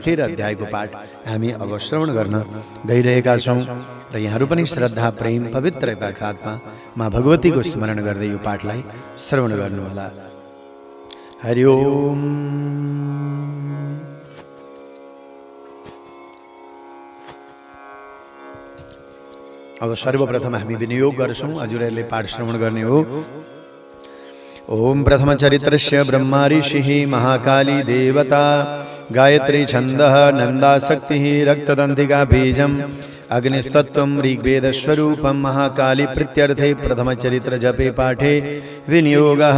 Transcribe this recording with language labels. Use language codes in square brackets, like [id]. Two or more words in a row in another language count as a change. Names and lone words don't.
[ne] 13 अध्यायको पाठ हामी अब श्रवण गर्न गइरहेका छौँ र यहाँहरू पनि श्रद्धा, प्रेम, पवित्रताका साथमा माँ भगवतीको स्मरण गर्दै यो पाठलाई श्रवण गर्नुहोला। [sa] हरि ओम। [ne] अब सर्वप्रथम हामी विनियोग गर्छौँ, हजुरहरूले पाठ श्रवण गर्ने हो। [sa] ओम प्रथम चरित्रस्य ब्रह्मा ऋषिः महाकाली देवता गायत्री छन्दः नन्दाशक्तिः रक्तदन्तिका बीजम् अग्निस्तत्त्वं ऋग्वेदस्वरूपं महाकाली प्रीत्यर्थे प्रथम चरित्र जपे पाठे विनियोगः।